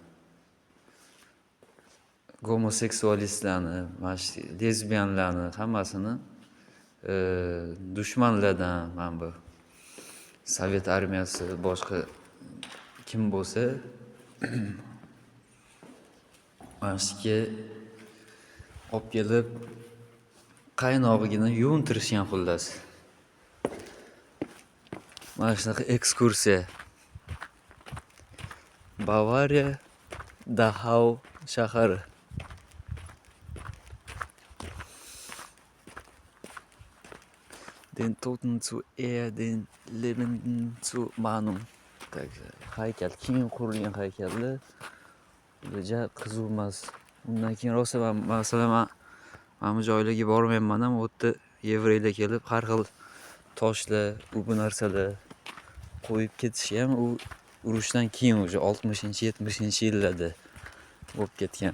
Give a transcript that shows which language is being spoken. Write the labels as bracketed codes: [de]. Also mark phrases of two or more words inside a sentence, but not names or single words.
[uz] gomoseksualistlarni, lezbiyanlarni hammasini dushmanlardan, mana bu Sovet armiyasi, boshqa kim bo'lsa, mana shu yerga olib kelib, qaynog'igini yuvintirishgan, xullas. Mana shunaqa ekskursiya. Bavariya, Dachau shahari. [de] Den Toten zu den Lebenden zu Mahnung. [uz] Haykal, keyin qurilgan haykallar juda qiziqmas. Undan keyin rosa masalan mana bu joylarga bormayman ham, u yerda yevreylar kelib har xil toshlar, bu narsalar qo'yib ketishi ham u urushdan keyin уже 60-70-yillarda bo'lib ketgan.